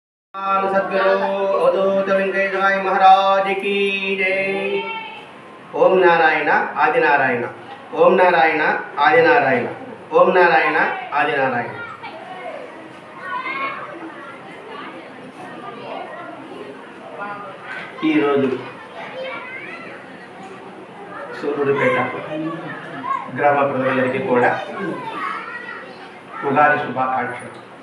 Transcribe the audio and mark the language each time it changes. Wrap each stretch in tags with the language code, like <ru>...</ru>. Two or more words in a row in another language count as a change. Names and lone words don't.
<hi>सद्गुरु अवधूत वेंकटेश्वर महाराज की जय।</hi> <sa>ओम नारायण आदि नारायण, ओम नारायण आदि नारायण, ओम नारायण आदि नारायण।</sa> <te>ఈ రోజు సూర్యుడిపేట గ్రామ ప్రజలందరికీ కూడా ఉగాది శుభాకాంక్షలు.</te>